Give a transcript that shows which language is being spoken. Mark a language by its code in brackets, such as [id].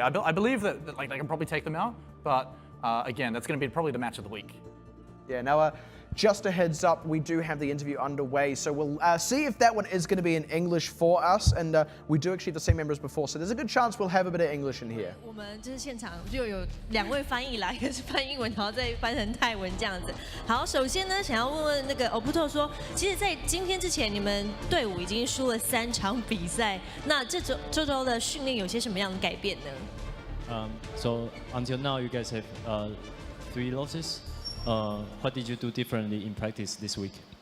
[en] I believe that like they can probably take them out, but. Again, that's going to be probably the match of the week. Yeah, now just a heads up, we do have the interview underway, so we'll see if that one is going to be in English for us, and we do actually have the same members before, so there's a good chance we'll have a bit of English in here. [zh] 我们就是现场就有2位翻译来，一个是翻英文，然后再翻成泰文这样子。好，首先呢，想要问问那个 Oputo 说，其实，在今天之前，你们队伍已经输了3场比赛，那这周的训练有些什么样的改变呢？ [en] So until now, you guys have 3 losses. What did you do differently in practice this week?